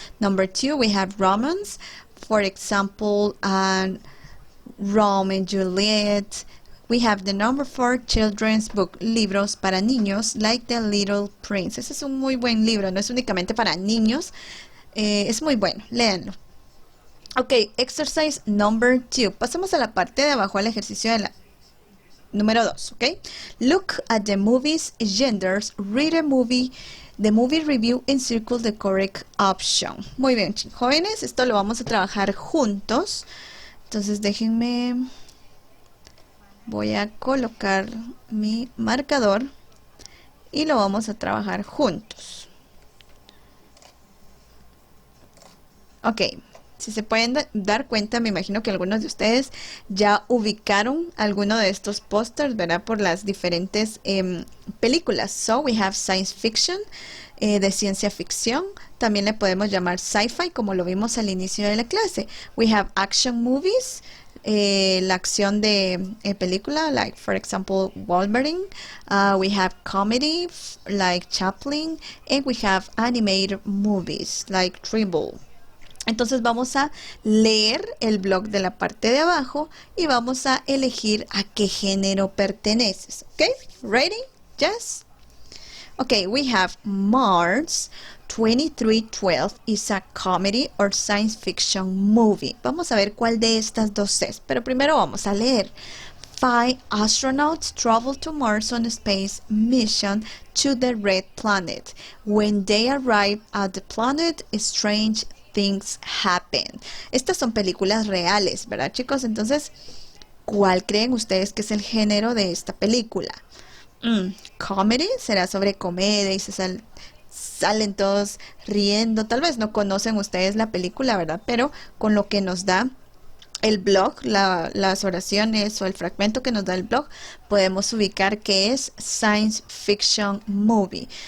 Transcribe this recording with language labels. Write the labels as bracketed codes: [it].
[en] Number 2, we have romance, for example, Romeo and Juliet. We have the number 4, children's book, [es] libros para niños, [en] like The Little Prince. [es] Ese es un muy buen libro, no es únicamente para niños, es muy bueno, léanlo. Ok, [en] exercise number 2. [es] Pasamos a la parte de abajo, al ejercicio de la número 2, ok. [en] Look at the movie's genders, read the movie review and circle the correct option. [es] Muy bien, jóvenes, esto lo vamos a trabajar juntos. Entonces déjenme... Voy a colocar mi marcador y lo vamos a trabajar juntos. Ok, si se pueden dar cuenta, me imagino que algunos de ustedes ya ubicaron alguno de estos pósters, ¿verdad? Por las diferentes películas. [en] So, we have science fiction, [es] de ciencia ficción. También le podemos llamar sci-fi, como lo vimos al inicio de la clase. [en] We have action movies. [es] La acción de película, [en] like for example Wolverine. We have comedy like Chaplin, and we have animated movies like Tribble. [es] Entonces vamos a leer el blog de la parte de abajo y vamos a elegir a qué género perteneces. [en] ¿Ok? Ready? Yes? Okay, we have Mars 2312 is a comedy or science fiction movie. [es] Vamos a ver cuál de estas dos es, pero primero vamos a leer. [en] 5 astronauts travel to Mars on a space mission to the red planet. When they arrive at the planet, strange things happen. [es] Estas son películas reales, ¿verdad, chicos? Entonces, ¿cuál creen ustedes que es el género de esta película? Comedy, será sobre comedia y salen todos riendo. Tal vez no conocen ustedes la película, ¿verdad? Pero con lo que nos da el blog, las oraciones o el fragmento que nos da el blog, podemos ubicar que es Science Fiction Movie.